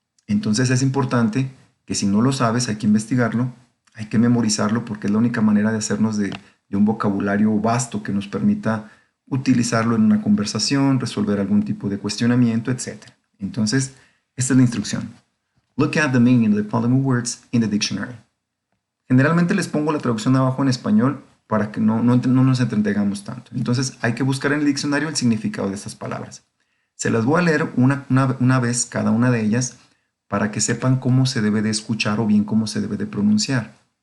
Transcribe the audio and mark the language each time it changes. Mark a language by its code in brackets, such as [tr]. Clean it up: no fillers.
[es] Entonces es importante que si no lo sabes, hay que investigarlo, hay que memorizarlo porque es la única manera de hacernos de un vocabulario vasto que nos permita utilizarlo en una conversación, resolver algún tipo de cuestionamiento, etc. Entonces, esta es la instrucción. [en] Look at the meaning of the following words in the dictionary. [es] Generalmente les pongo la traducción abajo en español para que no nos entretengamos tanto. Entonces hay que buscar en el diccionario el significado de estas palabras. Se las voy a leer una vez cada una de ellas para que sepan cómo se debe de escuchar o bien cómo se debe de pronunciar.